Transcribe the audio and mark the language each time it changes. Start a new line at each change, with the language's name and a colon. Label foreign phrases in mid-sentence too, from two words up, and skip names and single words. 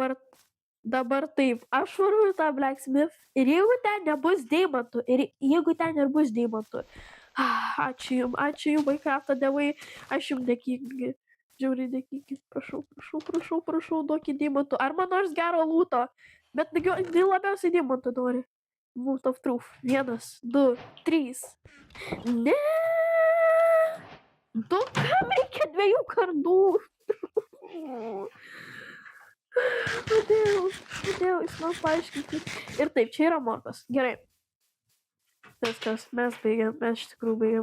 Lithuanian: Dabar Dabar taip, aš varu į tą Blacksmith ir jeigu ten nebus deimantų, ir jeigu ten ir bus deimantų, ačiū jums, Minecrafto dievai, aš jums dėkingi, žiauriai dėkingi, prašau, duokit deimantų, ar man nors gero lūto, bet labiausiai deimantų nori. Moot of Truth, 1, 2, 3, ne, kam reikia 2 kardų? Kodėl, jūs man paaiškinkit. Ir taip, čia yra morkos. Gerai. Viskas, mes baigiam, mes iš tikrųjų baigiam.